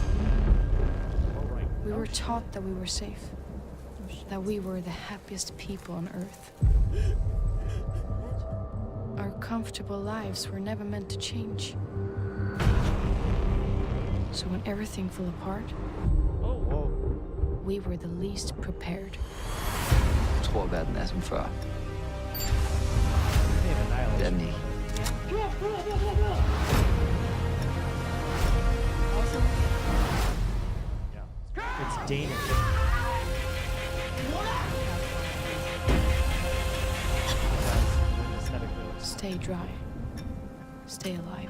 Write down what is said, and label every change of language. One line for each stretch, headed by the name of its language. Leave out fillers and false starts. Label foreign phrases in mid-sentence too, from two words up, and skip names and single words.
English: We were taught that we were safe, that we were the happiest people on earth. Our comfortable lives were never meant to change. So when everything fell apart, we were the least prepared.
Danish: Jeg tror, verden er som før. Det er den ikke.
English: It's Danish. Stay dry. Stay alive.